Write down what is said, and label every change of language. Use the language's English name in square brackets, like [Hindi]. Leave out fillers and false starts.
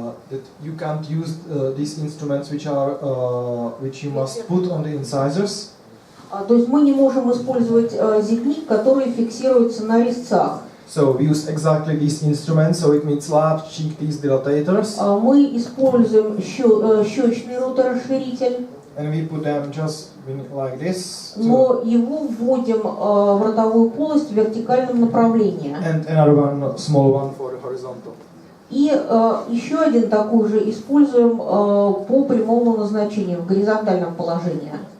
[English] That you can't use these instruments which you must put on the incisors. [Russian] То есть мы не можем использовать зевник, который фиксируется на резцах. [English] So we use exactly these instruments, so it means large cheek teeth dilatators. [Russian] Мы используем щечный роторасширитель. [English] And we put them just like this. [Russian] Но его вводим в ротовую полость в вертикальном направлении. [English] And another one, small one for the horizontal. [Russian] И еще один такой же используем по прямому назначению в горизонтальном положении.